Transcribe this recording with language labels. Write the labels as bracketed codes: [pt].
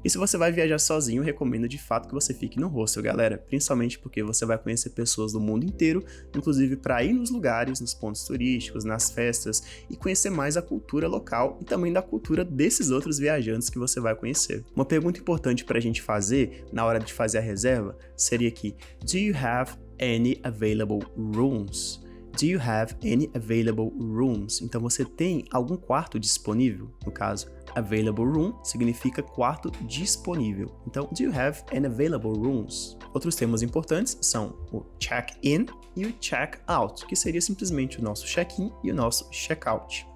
[pt] E se você vai viajar sozinho, eu recomendo de fato que você fique no hostel, galera, principalmente porque você vai conhecer pessoas do mundo inteiro, inclusive para ir nos lugares, nos pontos turísticos, nas festas e conhecer mais a cultura local e também da cultura desses outros viajantes que você vai conhecer. Uma pergunta importante para a gente fazer na hora de fazer a reserva seria aqui: [en] Do you have any available rooms? Do you have any available rooms? [pt] Então você tem algum quarto disponível? No caso, available room significa quarto disponível. Então, [en] do you have any available rooms? [pt] Outros termos importantes são o check-in e o check-out, que seria simplesmente o nosso check-in e o nosso check-out.